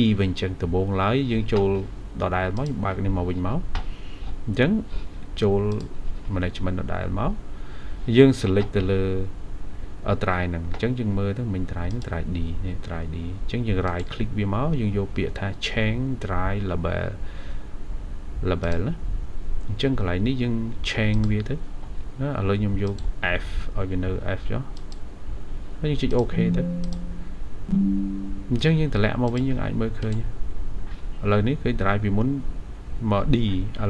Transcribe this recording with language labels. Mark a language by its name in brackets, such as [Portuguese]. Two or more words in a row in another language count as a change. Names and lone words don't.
[Khmer] វិញចឹងដំបូងឡើយយើងចូលដដែលមកយើងបើកនេះមកវិញមកអញ្ចឹងចូល management ដដែលមកយើង select ទៅលើត្រាយហ្នឹងអញ្ចឹងយើងមើលទៅមិញត្រាយហ្នឹងត្រាយ D នេះត្រាយ D អញ្ចឹងយើង [English] right click [Khmer] វាមកយើងយកពាក្យថា [English] change try label [Khmer] ណាអញ្ចឹងកន្លែងនេះយើង change វាទៅណាឥឡូវខ្ញុំយក F ឲ្យវានៅ F ចុះហើយ យើងចុច OK ទៅអញ្ចឹងយើងតម្លាក់មកវិញយើងអាចមើលឃើញឥឡូវនេះឃើញត្រាយពីមុនមក D ឥឡូ